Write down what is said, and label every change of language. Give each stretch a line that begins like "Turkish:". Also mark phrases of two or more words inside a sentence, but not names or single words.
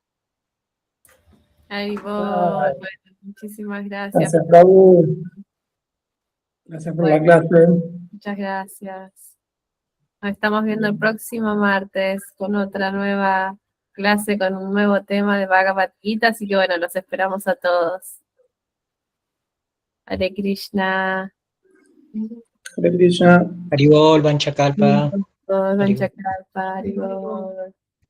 Spanish: Bueno, muchísimas gracias. Gracias, Prabhu. Gracias por la clase. Muchas gracias. Nos estamos viendo el próximo martes con otra nueva clase, con un nuevo tema de Bhagavad Gita, así que bueno, los esperamos a todos. Hare Krishna. Hare Krishna. Haribol, Vanchakalpa. Todos, Vanchakalpa, Hare Bol.